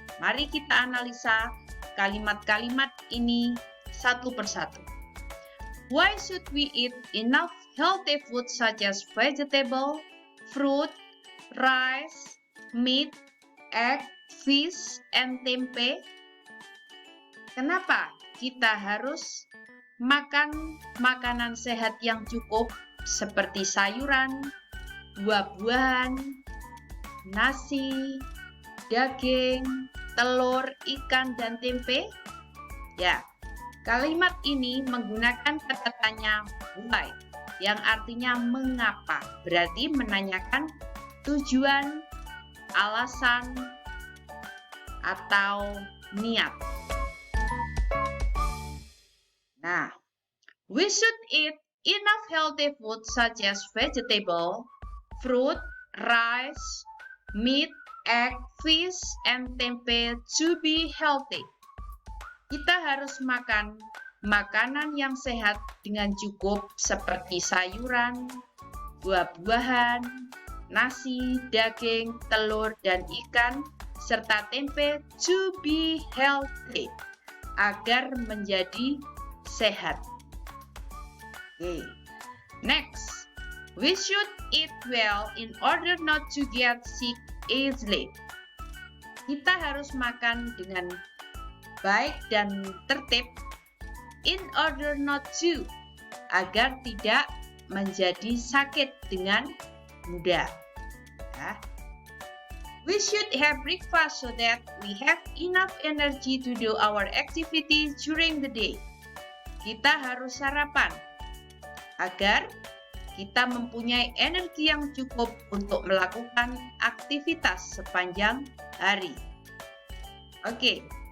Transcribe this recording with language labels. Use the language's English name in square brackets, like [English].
[Indonesian] Mari kita analisa kalimat-kalimat ini satu persatu. [English] Why should we eat enough healthy food such as vegetable, fruit, rice, meat, egg, fish, and tempe? [Indonesian] Kenapa kita harus makan makanan sehat yang cukup seperti sayuran, buah-buahan, nasi, daging, telur, ikan, dan tempe? Ya, kalimat ini menggunakan kata tanya why, yang artinya mengapa, berarti menanyakan tujuan, alasan, atau niat. [English] Nah, we should eat enough healthy food such as vegetable, fruit, rice, meat, egg, fish, and tempe to be healthy. [Indonesian] Kita harus makan makanan yang sehat dengan cukup seperti sayuran, buah-buahan, nasi, daging, telur, dan ikan, serta tempe [English] to be healthy, [Indonesian] agar menjadi sehat. [English] Okay. Next, we should eat well in order not to get sick easily. [Indonesian] Kita harus makan dengan baik dan tertib [English] in order not to, [Indonesian] agar tidak menjadi sakit dengan mudah. Ya. [English] We should have breakfast so that we have enough energy to do our activity during the day. [Indonesian] Kita harus sarapan agar kita mempunyai energi yang cukup untuk melakukan aktivitas sepanjang hari. Oke.